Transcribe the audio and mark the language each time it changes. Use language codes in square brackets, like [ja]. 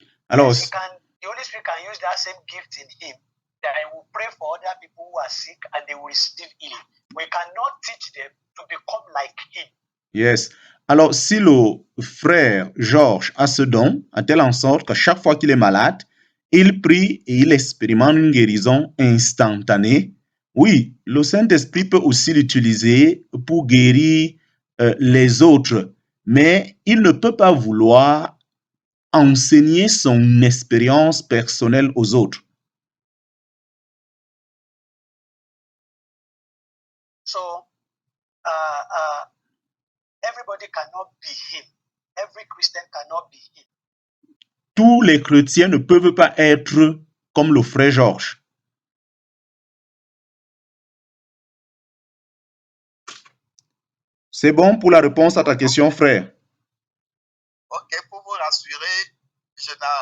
[fr] Alors, [en] Yes, the Holy Spirit can use that same gift in him, that he will pray for other people who are sick and they will receive healing. We cannot teach them to become like him. yes. [fr] Alors, si le frère Georges a ce don, à telle en sorte qu'à chaque fois qu'il est malade, il prie et il expérimente une guérison instantanée, oui, le Saint-Esprit peut aussi l'utiliser pour guérir les autres, mais il ne peut pas vouloir enseigner son expérience personnelle aux autres. [en] So everybody cannot be him. Every Christian cannot be him. [fr] Tous les chrétiens ne peuvent pas être comme le frère Georges. C'est bon pour la réponse à ta question, frère. Ok, pour vous rassurer, je ne...